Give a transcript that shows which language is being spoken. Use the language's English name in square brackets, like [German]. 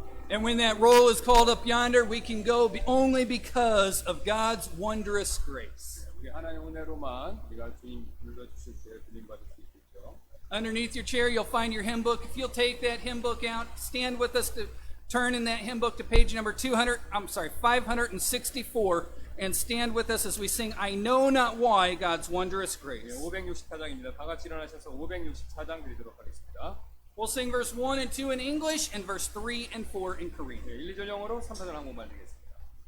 [English] And when that roll is called up yonder, we can go only because of God's wondrous grace. [Korean] 우리 하나님의 은혜로만 우리가 주님 불러주실 때 주님 받을 수 있겠죠. [English] Underneath your chair, you'll find your hymn book. If you'll take that hymn book out, stand with us to turn in that hymn book to page number 564, and stand with us as we sing, I Know Not Why, God's Wondrous Grace. [Korean] 564장입니다. 다 같이 일어나셔서 564장 드리도록 하겠습니다. [English] We'll sing verse 1 and 2 in English and verse 3 and 4 in Korean. [Korean] 1, 2절 영어로 3, 4절 한국말 드리겠습니다.